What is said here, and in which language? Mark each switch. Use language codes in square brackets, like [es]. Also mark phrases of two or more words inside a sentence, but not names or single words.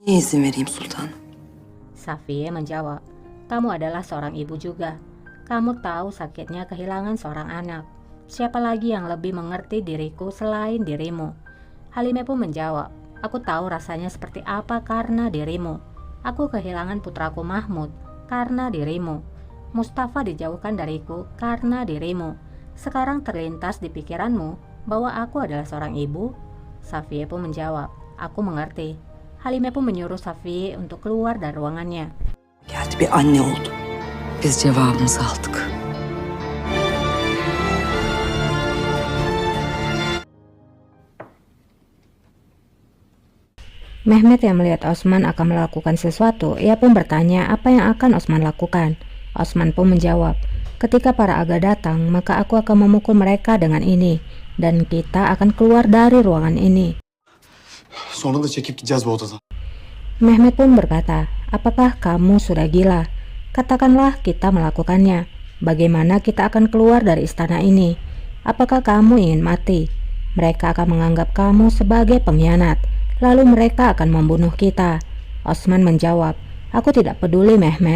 [tr] Niye izin vereyim sultanım? [id] Safiye menjawab, kamu adalah seorang ibu juga. Kamu tahu sakitnya kehilangan seorang anak. Siapa lagi yang lebih mengerti diriku selain dirimu? Halimah pun menjawab, aku tahu rasanya seperti apa karena dirimu. Aku kehilangan putraku Mahmud karena dirimu. Mustafa dijauhkan dariku karena dirimu. Sekarang terlintas di pikiranmu bahwa aku adalah seorang ibu? Safiye pun menjawab, aku mengerti. Halimah pun menyuruh Safiye untuk keluar dari ruangannya. [tr] Geldi bir anne oldu. Biz cevabımızı aldık. [id] Mehmet yang melihat Osman akan melakukan sesuatu, ia pun bertanya apa yang akan Osman lakukan. Osman pun menjawab, ketika para aga datang, maka aku akan memukul mereka dengan ini, dan kita akan keluar dari ruangan ini. [tr] Sonra da çekip gideceğiz bu odadan. [id] Mehmet pun berkata, apakah kamu sudah gila? Katakanlah kita melakukannya. Bagaimana kita akan keluar dari istana ini? Apakah kamu ingin mati? Mereka akan menganggap kamu sebagai pengkhianat. Lalu mereka akan membunuh kita. Osman menjawab, aku tidak peduli Mehmet.